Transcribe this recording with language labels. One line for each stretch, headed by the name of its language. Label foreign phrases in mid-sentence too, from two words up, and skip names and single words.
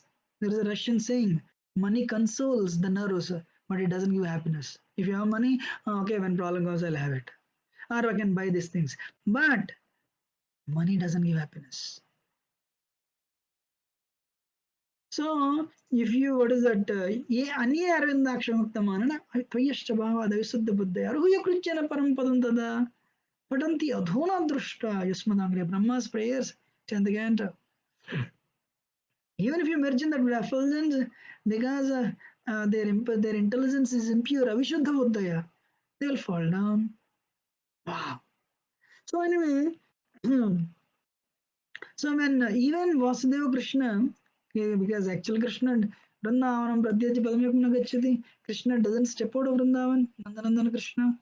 English: There is a Russian saying, money consoles the nervous, but it doesn't give happiness. If you have money, okay, when problem comes, I'll have it. Or I can buy these things. But money doesn't give happiness. So, if you, what is that?
Sanskrit: ये अन्ये अरविन्दाक्ष विमुक्तमानिनः त्वय्यस्तभावात् अविशुद्धबुद्धयः आरुह्य कृच्छ्रेण परं पदं ततः पतन्ति अधो अनादृत युष्मदङ्घ्रयः,
English: Brahma's prayers, Chandaganta. Even if you merge in that effulgence, because their intelligence is impure,
Sanskrit: अविशुद्ध बुद्धयः,
English: they will fall down. Wow. So anyway, so when even Vasudeva Krishna, because actual Krishna,
Sanskrit: वृन्दावनं परित्यज्य पदमेकं न गच्छति,
English: Krishna doesn't step out of Vrindavan, Nandanandana Krishna.